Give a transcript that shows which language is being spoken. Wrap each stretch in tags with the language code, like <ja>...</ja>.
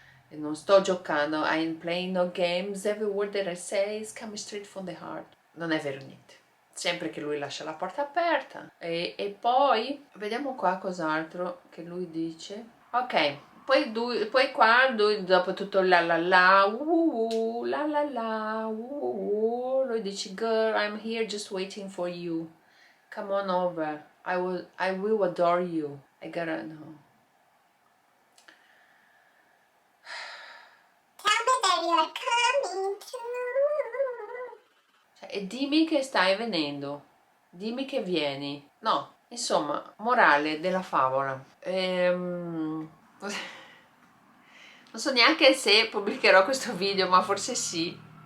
<it>E non sto giocando,</it> <en>I'm playing no games, every word that I say is coming straight from the heart.</en> <it>Non è vero niente. Sempre che lui lascia la porta aperta. E poi, vediamo qua cos'altro che lui dice. Ok, poi qua lui, dopo tutto la la la, la la la, lui dice,</it> <en>girl, I'm here just waiting for you. Come on over. I will adore you. I gotta know. Tell me that you're coming too.</en> <it>Cioè, e dimmi che stai venendo. Dimmi che vieni. No, insomma, morale della favola. Non so neanche se pubblicherò questo video, ma forse sì.</it>